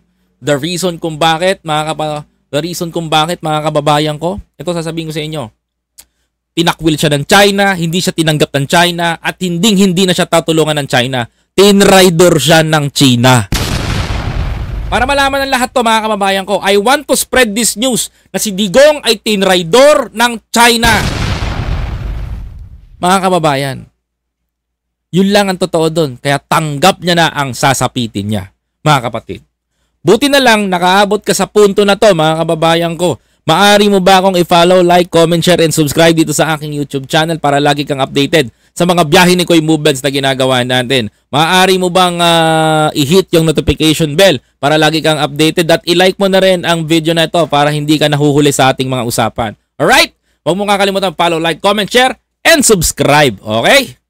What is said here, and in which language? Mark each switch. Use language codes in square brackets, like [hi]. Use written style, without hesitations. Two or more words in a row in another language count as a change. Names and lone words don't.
[en] The reason [tl] kung bakit, mga kababayan ko, ito sasabihin ko sa inyo. Tinakwil siya ng China, hindi siya tinanggap ng China, at hindi na siya tatulungan ng China. Tinraidor siya ng China. Para malaman ng lahat to, mga kababayan ko, [en] I want to spread this news [tl] na si Digong ay tinraidor ng China. Mga kababayan, Yun lang ang totoo doon. Kaya tanggap niya na ang sasapitin niya, mga kapatid. Buti na lang nakaabot ka sa punto na to, mga kababayan ko. Maaari mo ba akong i- [en] follow, like, comment, share, and subscribe [tl] dito sa aking [en] YouTube channel [tl] para lagi kang updated sa mga biyahe ni Koy Movements na ginagawa natin? Maaari mo bang i-hit yung [en] notification bell [tl] para lagi kang updated at i-like mo na rin ang video na ito para hindi ka nahuhuli sa ating mga usapan. Alright? Huwag mo kakalimutan [en] follow, like, comment, share, and subscribe. [tl] Okay?